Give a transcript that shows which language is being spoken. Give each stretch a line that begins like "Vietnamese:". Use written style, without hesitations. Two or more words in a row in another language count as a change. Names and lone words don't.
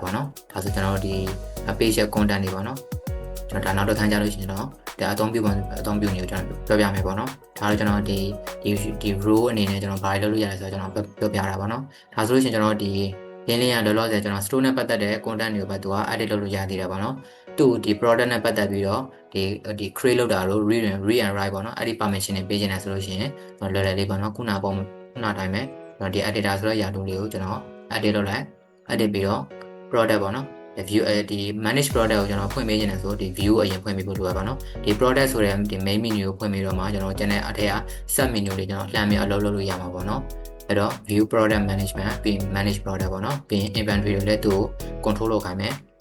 Burmese: ပေါ့နော်ဒါဆိုကျွန်တော်တို့ဒီ page ရဲ့ content တွေပေါ့နော်ကျွန်တော်ဒါနောက်တစ်ခါကြာလို့ရှိရင်တော့ဒါအသုံးပြုနေကိုကျွန်တော်ပြောပြမယ်ပေါ့နော်ဒါတော့ကျွန်တော်ဒီ row အနေနဲ့ကျွန်တော်ဘာလုပ်လို့ရလဲဆိုတော့ကျွန်တော်ပြောပြတာပေါ့နော် ဒါဆိုလို့ရှိရင်ကျွန်တော်ဒီလင်းလေးရလောလောဆယ်ကျွန်တော် store နဲ့ပတ်သက်တဲ့ content တွေကိုပဲသူက edit လုပ်လို့ရသေးတယ်ပေါ့နော်သူ့ဒီ product နဲ့ပတ်သက်ပြီးတော့ဒီ create လုပ်တာလို့
English: read and write
Burmese: ပေါ့နော်အဲ့ဒီ permission တွေပေးချင်တယ်ဆိုလို့ရှိရင်ကျွန်တော်လွယ်လွယ်လေးပေါ့နော်ခုနတိုင်းပဲကျွန်တော်ဒီ editor ဆိုတဲ့ယာတူလေးကိုကျွန်တော် edit လုပ်လိုက် edit ပြီးတော့ product ပေါ့နော်view ဒီ
English: manage product
Burmese: ကိုကျွန်တော်ဖွင့်ပေးခြင်းနဲ့ဆိုဒီ view အရင်ဖွင့်ပေးဖို့လိုပါတော့ဒီ product ဆိုတဲ့ဒီ
English: main menu
Burmese: ကိုဖွင့်ပြီးတော့မှကျွန်တော်ကျန်တဲ့အထက်က
English: sub menu
Burmese: လေးကျွန်တော်လှမ်းပြီးအလုပ်လုပ်လို့ရမှာပေါ့နော်အဲ့တော့
English: view product management
Burmese: ပြီး
English: manage product
Burmese: ပေါ့နော်ပြီး inventory ကိုလည်းသူ control လုပ်ခိုင်းမယ်